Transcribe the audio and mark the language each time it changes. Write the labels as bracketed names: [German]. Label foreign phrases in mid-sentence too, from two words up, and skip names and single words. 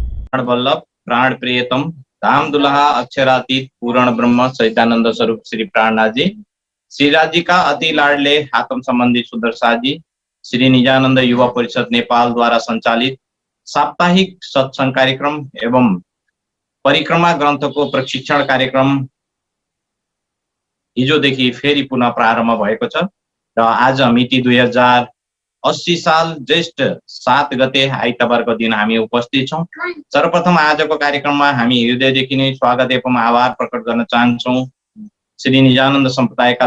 [Nepali] प्राण वल्लभ प्राण प्रियतम धाम दुल्हा अक्षरातीत पूर्ण ब्रह्म सहितानंद स्वरूप श्री प्राणनाथ जी, श्री राज जी [Hindi] का अति लाडले [Nepali] आत्म संबंधी सुदर्शन जी, श्री निजानंद युवा परिषद नेपाल द्वारा संचालित साप्ताहिक सत्संग कार्यक्रम एवं परिक्रमा ग्रंथ को प्रशिक्षण कार्यक्रम हिजोदेखि फेरि पुनः प्रारम्भ भएको छ र आज मिति 2080 साल ज्येष्ठ 7 गते आइतबारको दिन हामी उपस्थित छौं। सर्वप्रथम आजको कार्यक्रममा हामी हृदयदेखि नै स्वागत एवं आभार प्रकट गर्न चाहन्छौं श्री निजानन्द सम्प्रदायका